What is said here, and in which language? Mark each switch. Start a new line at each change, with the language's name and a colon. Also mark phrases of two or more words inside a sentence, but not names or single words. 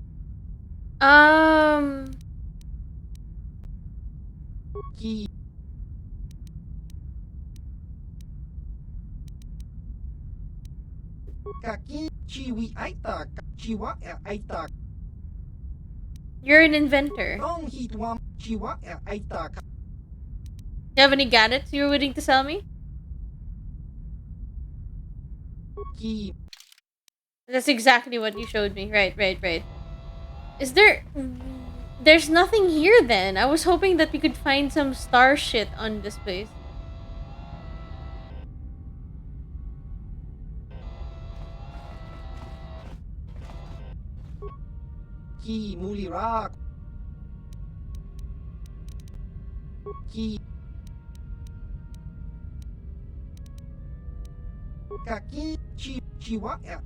English: Ki Kaki Chiwi Aita Chiwa Aita. You're an inventor. Dong Hitwam Chiwa Aita. You have any gadgets you're willing to sell me? Ki. That's exactly what you showed me. Right. Is there... There's nothing here then. I was hoping that we could find some star shit on this place. Ki Mulira. Ki Kaki Chiwa.